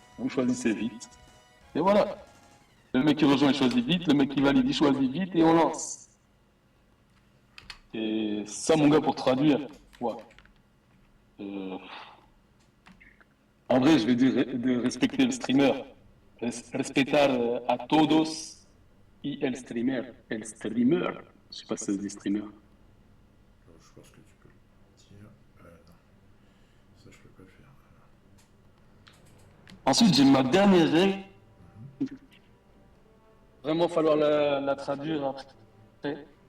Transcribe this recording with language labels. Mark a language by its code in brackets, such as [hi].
[fr] Vous choisissez vite. Et voilà. Le mec qui rejoint, il choisit vite. Le mec qui valide, il choisit vite et on lance. Et ça, mon gars, pour traduire, ouais. En vrai, je vais dire de respecter le streamer. [es] Respetar a todos y el streamer. El streamer. [fr] Je sais pas si ça se dit streamer. Alors, je pense que tu peux le dire. Non. Ça, je peux pas le faire. Ensuite, j'ai ma dernière règle. Vraiment falloir la traduire après.